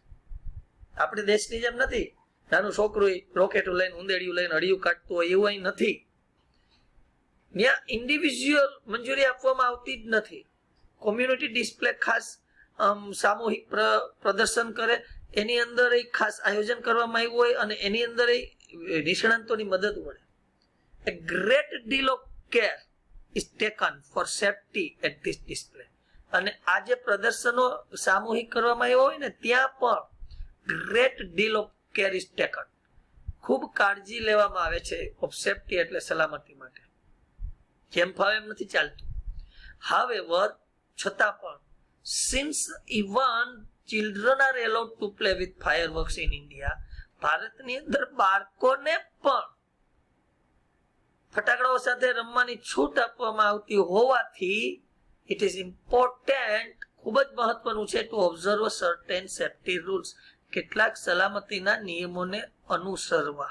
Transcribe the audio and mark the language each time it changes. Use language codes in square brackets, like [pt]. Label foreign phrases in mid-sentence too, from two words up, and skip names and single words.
[gu] આપણે દેશની જેમ નથી, નાનું છોકરું રોકેટો લઈને ઉંદેડિયું લઈને અડિયું કાઢતું હોય એવું અહીં નથી. ત્યાં ઇન્ડિવિજ્યુઅલ મંજૂરી આપવામાં આવતી જ નથી. [en] community display [gu] ખાસ સામૂહિક પ્રદર્શન કરે, એની અંદર ખાસ આયોજન કરવામાં આવ્યું હોય અને એની અંદર નિષ્ણાંતોની મદદ મળે. [en] A great deal of care is taken for safety at this display. [gu] અને આ જે પ્રદર્શનો સામૂહિક કરવામાં આવ્યા હોય ને ત્યાં પણ [en] great deal of care is taken. [gu] ખૂબ કાળજી લેવામાં આવે છે [en] of safety [gu] એટલે સલામતી માટે. જેમ ફાવે એમ નથી ચાલતું. [en] However, [gu] છતાં પણ [en] since even children are allowed to play with fireworks in India, [gu] ભારતની અંદર બાળકોને પણ ફટાકડાઓ સાથે રમવાની છૂટ આપવામાં આવતી હોવાથી [en] it is important, [gu] ખૂબ જ મહત્વનું છે [en] to observe certain safety rules, [gu] કેટલાક સલામતીના નિયમોને અનુસરવા.